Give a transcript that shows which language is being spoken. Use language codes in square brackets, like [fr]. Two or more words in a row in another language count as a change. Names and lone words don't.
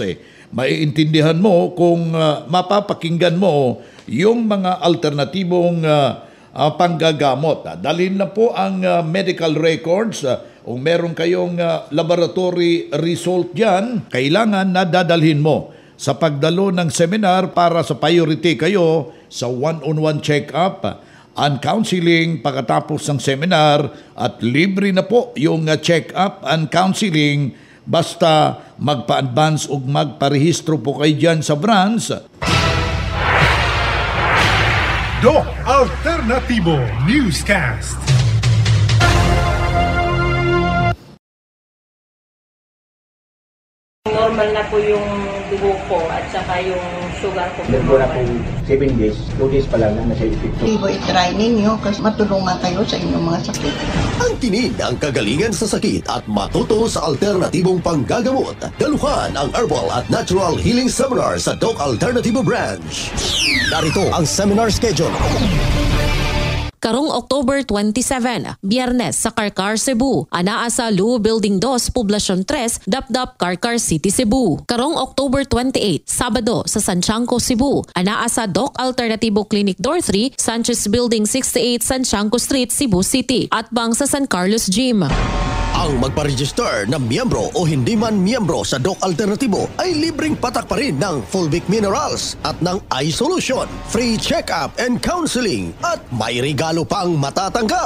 [tl] Maiintindihan mo kung mapapakinggan mo yung mga alternatibong panggagamot. Dalhin na po ang [en] medical records [tl] kung meron kayong [en] laboratory result [tl] dyan, kailangan na dadalhin mo sa pagdalo ng seminar para sa priority kayo sa [en] one-on-one check-up and counseling [tl] pagkatapos ng seminar, at libre na po yung [en] check-up and counseling [tl] basta magpa-advance o magparehistro po kayo dyan sa branch. Doc Alternativo Newscast. Normal na po yung dugo ko at saka yung sugar ko. Nagpo na po 7 days, 2 days pa lang na nasa epekto. I-try ninyo kasi matulungan kayo sa inyong mga sakit. Ang tinig ng kagalingan sa sakit at matuto sa alternatibong panggagamot. Daluhan ang Herbal at Natural Healing Seminar sa Doc Alternativo Branch. Narito ang [en] seminar schedule. [ceb] Karong October 27, Biyernes sa Carcar, Cebu. Anaa sa Lu Building 2, Poblacion 3, Dapdap, Carcar City, Cebu. Karong October 28, Sabado sa Santiago, Cebu. Anaa sa Doc Alternativo Clinic Door 3, Sanchez Building 68, Santiago Street, Cebu City. [tl] At bang sa San Carlos Gym. Ang magpa-register na miyembro o hindi man miyembro sa Doc Alternativo ay libreng patak pa rin ng Fulvic Minerals at ng iSolution, [en] free check-up and counseling [tl] at may regalo pang matatanggap.